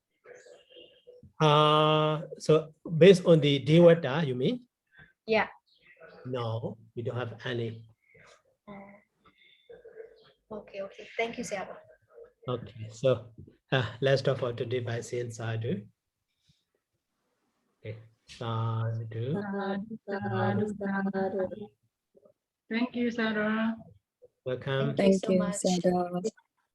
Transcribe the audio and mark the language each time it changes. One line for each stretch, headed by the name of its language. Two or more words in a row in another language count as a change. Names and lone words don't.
English: So based on the Devata, you mean? Yeah. No, we don't have any. Okay. Thank you, Sayadaw. Okay, so let's stop for today by saying sadhu. Okay, sadhu. Thank you, Sarah. Welcome. Thank you so Thank you, much. Sayadaw.